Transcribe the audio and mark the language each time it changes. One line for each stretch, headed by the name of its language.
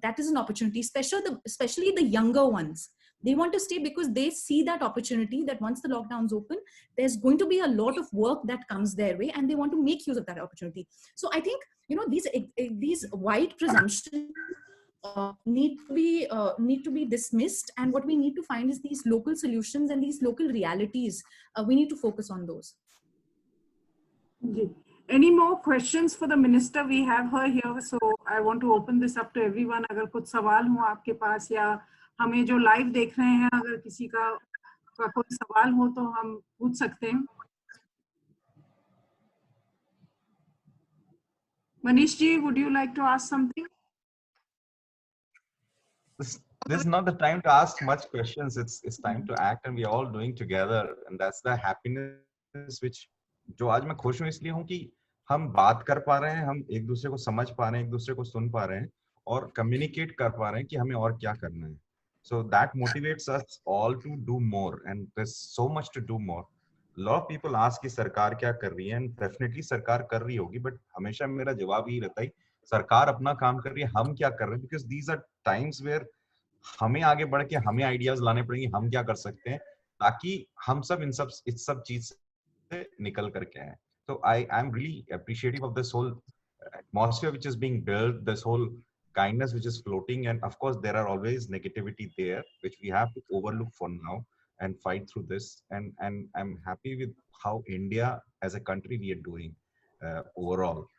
English: That is an opportunity, especially the younger ones. They want to stay because they see that opportunity that once the lockdown's open, there's going to be a lot of work that comes their way and they want to make use of that opportunity. So I think, you know, these wide presumptions need to be dismissed, and what we need to find is these local solutions and these local realities. We need to focus on those. Any more questions for the minister? We have her here, so I want to open this up to everyone.
Hindi: अगर कुछ सवाल हो आपके पास या हमें जो live देख रहे हैं, अगर किसी का आपका कोई सवाल हो तो हम पूछ सकते हैं।
English: Manish ji, would you like to ask something? This is not the time to ask much questions. It's time to act, and we are all doing together, and that's the happiness which
Hindi: जो आज मैं खुश हूँ इसलिए हूँ कि हम बात कर पा रहे हैं, हम एक दूसरे को समझ पा रहे हैं, एक दूसरे को सुन पा रहे हैं और कम्युनिकेट कर पा रहे हैं कि हमें और क्या करना है.
English: So that motivates us all to do more, and there's so much to do more. A lot of people ask
Hindi: कि सरकार क्या कर रही है,
English: and definitely
Hindi: सरकार कर रही होगी, but हमेशा मेरा जवाब यही रहता है सरकार अपना काम कर रही है, हम क्या कर रहे हैं,
English: because these are times where
Hindi: हमें आगे बढ़ के हमें आइडियाज लाने पड़ेंगे, हम क्या कर सकते हैं ताकि हम सब इस सब चीज से निकल करके आए.
English: So I am really appreciative of this whole atmosphere which is being built, this whole kindness which is floating, and of course there are always negativity there which we have to overlook for now and fight through this. And I'm happy with how India as a country we are doing overall.